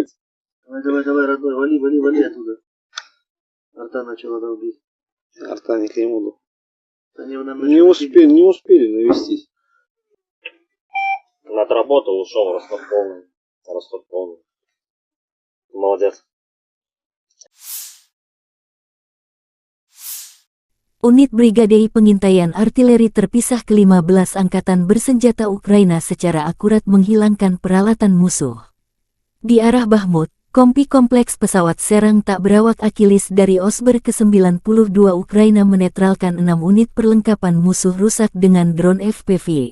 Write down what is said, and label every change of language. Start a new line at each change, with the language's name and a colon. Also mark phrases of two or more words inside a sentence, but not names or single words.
Russian: Давай, родной, вали оттуда. Арта начала долбить. Арта не к нему. Не успели навестись. Отработал, ушел, Ростов полный. Молодец.
Indonesian: Unit Brigade Pengintaian Artileri terpisah ke-15 Angkatan Bersenjata Ukraina secara akurat menghilangkan peralatan musuh. Di arah Bakhmut, Kompleks pesawat serang tak berawak Achilles dari Osber ke-92 Ukraina menetralkan 6 unit perlengkapan musuh rusak dengan drone FPV.